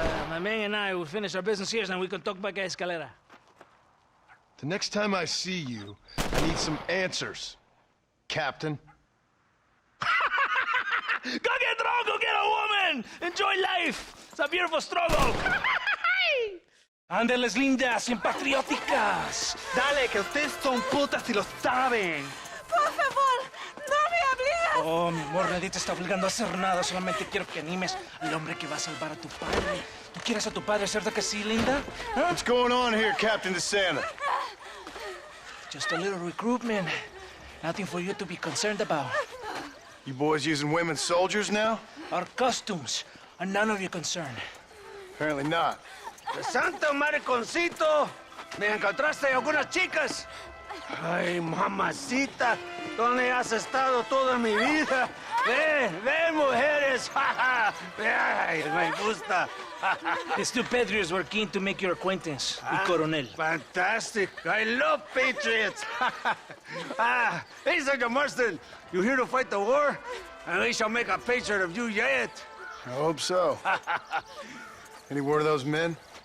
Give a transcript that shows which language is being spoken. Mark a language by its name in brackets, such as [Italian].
[English] My man and I will finish our business here and we can talk back at Escalera. The next time I see you, I need some answers, Captain. Go get drunk, go get a woman! Enjoy life! It's a beautiful struggle! [Spanish] Ándeles lindas y patrióticas. Dale, que ustedes son putas y lo saben. Por favor, no me obligues. Oh, mi amor, nadie te está obligando a hacer nada. Solamente quiero que animes al hombre que va a salvar a tu padre. ¿Tú quieres a tu padre, cierto que sí, linda? Huh? [English] What's going on here, Captain DeSanta? Just a little recruitment. Nothing for you to be concerned about. You boys using women soldiers now? Our costumes are none of your concern. Apparently not. [Spanish] Santo mariconcito, ¿me encontraste algunas chicas? Ay, mamacita, ¿dónde has estado toda mi vida? Ven, mujeres, ay, me gusta. [English] These two patriots were keen to make your acquaintance with Coronel. Fantastic, I love patriots. Hey, Sergeant Marston, you here to fight the war? And we shall make a patriot of you yet. I hope so. Any word of those men?